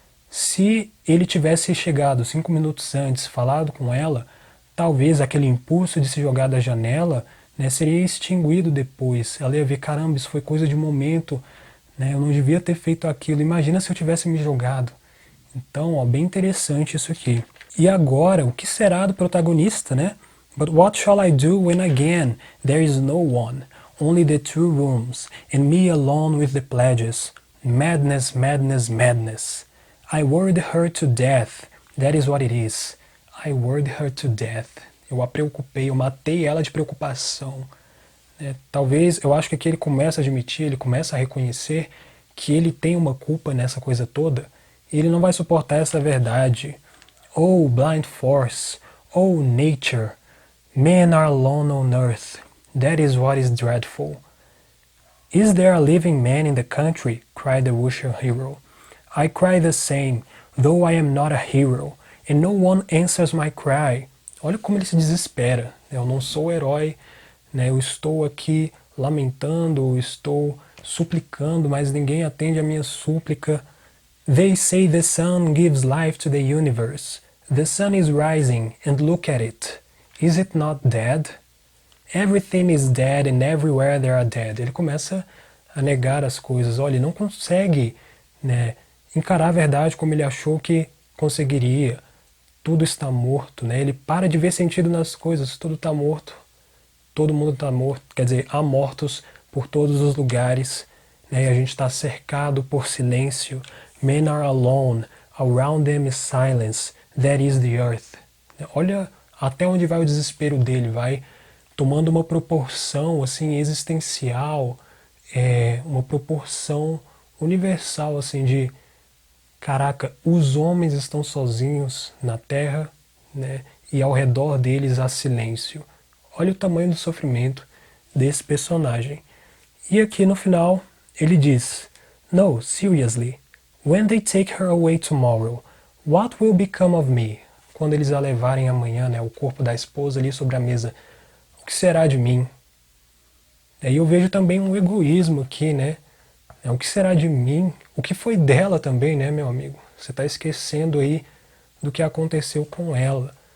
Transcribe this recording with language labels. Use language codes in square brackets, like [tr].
[pt] Se ele tivesse chegado 5 minutos antes, falado com ela, talvez aquele impulso de se jogar da janela, né, seria extinguido depois. Ela ia ver, caramba, isso foi coisa de momento, né, eu não devia ter feito aquilo. Imagina se eu tivesse me jogado. Então, ó, bem interessante isso aqui. E agora, o que será do protagonista, né? [en] But what shall I do when again there is no one, only the 2 rooms, and me alone with the pledges? Madness, madness, madness. I worried her to death, that is what it is. I worried her to death. [pt] Eu a preocupei, eu matei ela de preocupação. Talvez, eu acho que aqui ele começa a admitir, ele começa a reconhecer que ele tem uma culpa nessa coisa toda, e ele não vai suportar essa verdade. [en] Oh, blind force, oh, nature, men are alone on earth, that is what is dreadful. Is there a living man in the country? Cried the Wuxia hero. I cry the same, though I am not a hero, and no one answers my cry. [pt] Olha como ele se desespera. Eu não sou o herói, né? Eu estou aqui lamentando, eu estou suplicando, mas ninguém atende a minha súplica. They say the sun gives life to the universe. The sun is rising, and look at it. Is it not dead? Everything is dead and everywhere there are dead. Ele começa a negar as coisas. Olha, ele não consegue, né, encarar a verdade como ele achou que conseguiria. Tudo está morto, né? Ele para de ver sentido nas coisas. Tudo está morto. Todo mundo está morto. Quer dizer, há mortos por todos os lugares. Né? E a gente está cercado por silêncio. [en] Men are alone. Around them is silence. That is the earth. [pt] Olha até onde vai o desespero dele. Vai tomando uma proporção assim existencial, uma proporção universal assim de caraca, os homens estão sozinhos na Terra, né? E ao redor deles há silêncio. Olha o tamanho do sofrimento desse personagem. E aqui no final ele diz: [en] No, seriously, when they take her away tomorrow, what will become of me? [pt] Quando eles a levarem amanhã, né, o corpo da esposa ali sobre a mesa, o que será de mim? E eu vejo também um egoísmo aqui, né? O que será de mim? O que foi dela também, né, meu amigo? Você está esquecendo aí do que aconteceu com ela.